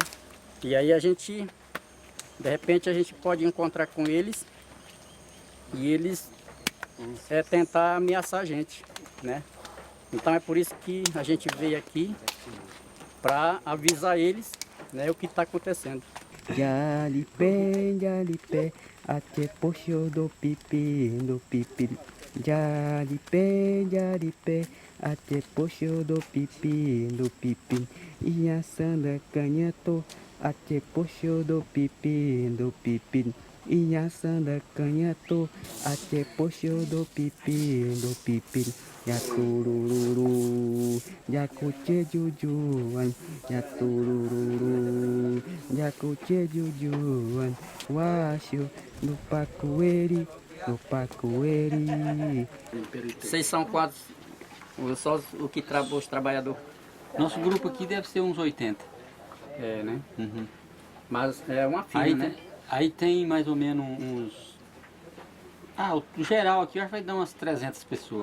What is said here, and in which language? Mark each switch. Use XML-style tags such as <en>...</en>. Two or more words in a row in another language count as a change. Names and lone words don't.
<pt>E aí de repente a gente pode encontrar com eles e eles tentar ameaçar a gente, né? Então é por isso que a gente veio aqui para avisar eles, né, o que está acontecendo. Jalipé, até poxo do pipi, Jalipé, até poxo do pipi, E a sanda canhato, até poxo do pipi, E a sanda canhato, até poxo do pipi, Yakururu, yakuche jujuan, yakururu, yakuche jujuan, washu, no pacueri. Vocês são quantos? Só os trabalhadores? Nosso grupo aqui deve ser uns 80. É, né? Uhum. Mas é uma fila, aí, né? Aí tem mais ou menos uns... o geral aqui acho que vai dar umas 300 pessoas.</pt>